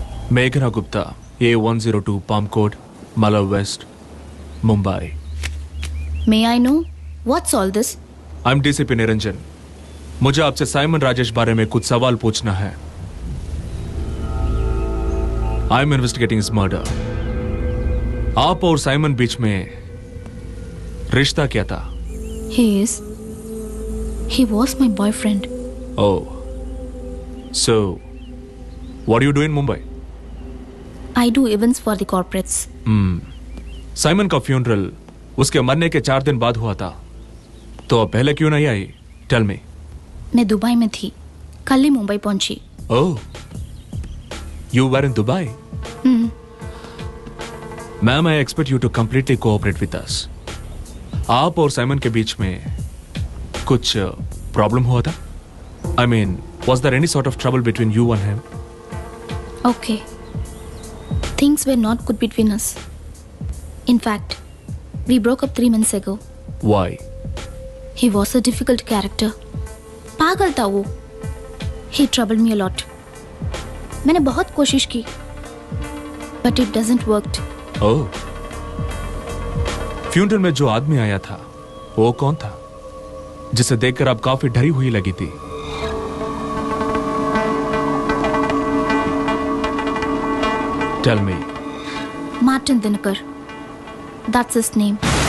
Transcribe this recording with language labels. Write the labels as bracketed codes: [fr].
[en] Meghna Gupta, A102 Palm Court, Mala West, Mumbai. May I know what's all this? I'm DCP Niranjan. [hi] मुझे आपसे Simon Rajesh बारे में कुछ सवाल पूछना है. [en] I'm investigating his murder. [hi] आप और साइमन बीच में रिश्ता क्या था? [en] He was my boyfriend. Oh. So, what do you do in Mumbai? I do events for the corporates. [hi] Simon का फ्यूनरल उसके मरने के 4 दिन बाद हुआ था. तो अब पहले क्यों नहीं आई? [en] Tell me. [hi] मैं दुबई में थी. कल ही मुंबई पहुंची. [en] Oh. You were in Dubai? Ma'am, I expect you to completely cooperate with us. [hi] आप और साइमन के बीच में कुछ प्रॉब्लम हुआ था? [en] I mean, was there any sort of trouble between you and him? Okay. Things were not good between us. In fact, we broke up 3 months ago. Why? He was a difficult character. [hi] पागल था वो. [en] He troubled me a lot. [hi] मैंने बहुत कोशिश की, [en] but it doesn't work. Oh. [hi] Funeral में जो आदमी आया था, वो कौन था? जिसे देखकर आप काफी डरी हुई लगी थी. [en] Tell me. Martin Dinakar. That's his name.